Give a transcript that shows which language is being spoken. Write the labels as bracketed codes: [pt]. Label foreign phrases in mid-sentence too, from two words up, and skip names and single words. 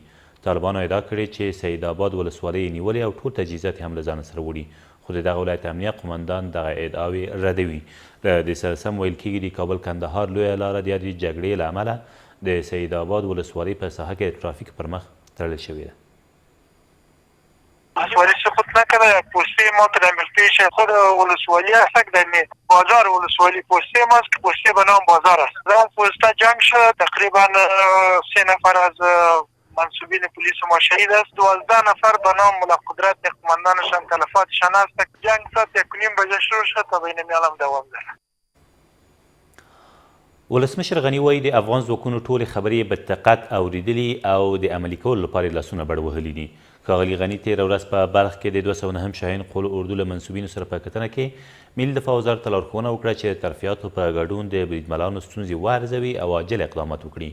[ps] طالبانو ادعا کړې چې سید آباد ولسوالۍ یې نیولې او ټول تجهیزات یې هم له ځانه سره وړي، خو د دغه ولایت امنیه قومندان دغه ادعاوې ردوي. له دې سره سم ویل کېږي د کابل کندهار لویه لاره د یادې جګړې له امله د سید آباد ولسوالۍ په ساحه کې د ترافیک پر مخ تړل شوې ده. [fa] ولسوالی سقوط نکرده. پوسته ما که در پیش خود ولسوالی هست در بازار ولسوالی پوسته ماست که پوسته به نام بازار است. در اون پوسته جنگ شد. تقریبا 3 نفر از منصوبین پلیس ما شهید است. 12 نفر به نام ملا قدرت قماندانشان تلفاتشان است. جنگ ساعت 1:30 بجه شروع شد تا بین میالم دوام داره. [ps] ولسمشر غني وایي د افغان ځواکونو ټولې خبرې په دقت اورېدلي او د عملي کولو لپاره لاسونه بډ وهلي دي. ښاغلي غني تېره ورځ په بلخ کې د 209 شاهین قول اردو له منصوبینو سره په کتنه کې ملي دفاع وزارت ته لارښوونه وکړه چې د ترفیعاتو په ګډون د بریدملانو ستونزې وارزوي او عاجل اقدامات وکړي.